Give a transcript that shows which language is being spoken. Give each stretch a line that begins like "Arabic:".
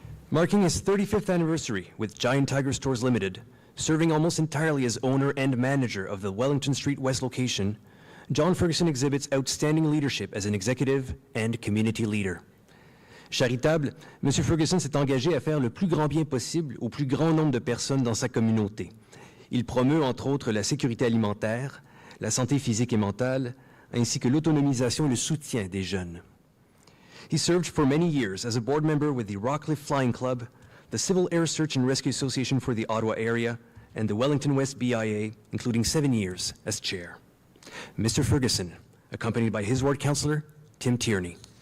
English: Marking his 35th anniversary with Giant Tiger Stores Limited, serving almost entirely as owner and manager of the Wellington Street West location, John Ferguson exhibits outstanding leadership as an executive and community leader.
French: Charitable, M. Ferguson s'est engagé à faire le plus grand bien possible au plus grand nombre de personnes dans sa communauté. Il promeut, entre autres, la sécurité alimentaire, la santé physique et mentale, ainsi que l'autonomisation et le soutien des jeunes.
English: He served for many years as a board member with the Rockcliffe Flying Club, the Civil Air Search and Rescue Association for the Ottawa area, and the Wellington West BIA, including 7 years as chair. Mr. Ferguson, accompanied by his ward councillor, Tim Tierney.